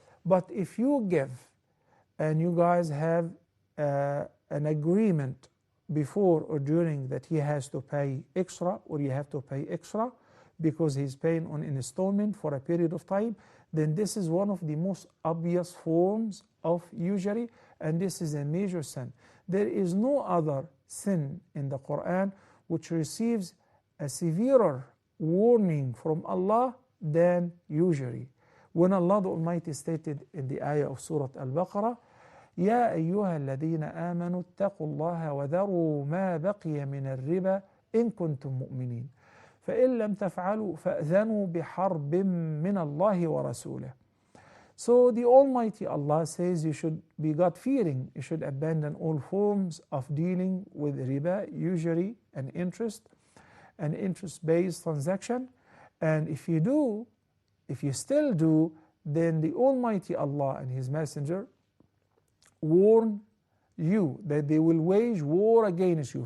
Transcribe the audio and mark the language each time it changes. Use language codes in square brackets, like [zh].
[en] But if you give and you guys have an agreement before or during that he has to pay extra, or you have to pay extra because he's paying on installment for a period of time, then this is one of the most obvious forms of usury, and this is a major sin. There is no other sin in the Quran which receives a severer warning from Allah than usury. When Allah the Almighty stated in the ayah of Surah Al-Baqarah, [ar] يا أيها الذين آمنوا اتقوا الله وذروا ما بقي من الربا إن كنتم مؤمنين فإن لم تفعلوا فأذنوا بحرب من الله ورسوله. [en] So the Almighty Allah says you should be God-fearing, you should abandon all forms of dealing with riba, usury and interest-based transaction. And if you still do, then the Almighty Allah and His Messenger warn you that they will wage war against you.